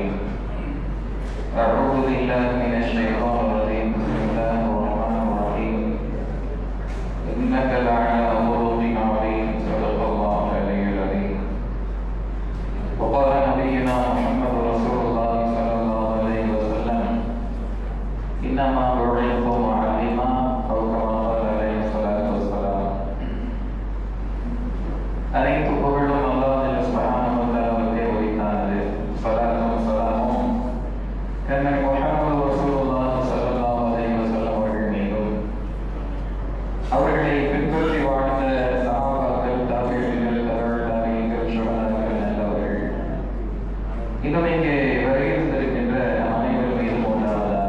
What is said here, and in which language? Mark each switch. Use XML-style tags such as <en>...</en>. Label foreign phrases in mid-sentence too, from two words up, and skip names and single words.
<ar>أعوذ بالله من الشيطان الرجيم بسم الله الرحمن الرحيم إنك لعلى خلق عظيم صدق الله العلي العظيم وقال نبينا محمد رسول الله صلى الله عليه وسلم إنما بعثت معلما أو كما قال عليه الصلاة والسلام</ar> <ta>அனைத்து புகழும் அல்லாஹ் சுப்ஹானஹு வ தஆலாவுக்கே உரித்தானது. ஸலாத்தும் ஸலாமும் கண்மணி முஹம்மது ரசூலுல்லாஹி</ta> <ar>صلى الله عليه وسلم</ar> <ta>அவர்கள் மீதும் அவர்களை பின்பற்றி வாழ்ந்த சஹாபாக்கள், தாபிஈன்கள், தபீஈன்கள், ஷுஹதாக்கள் நல்லவர்கள் இன்னும் இங்கே வருகின்றிருக்கின்ற அனைவர் மீதும் உண்டாவதாக.</ta>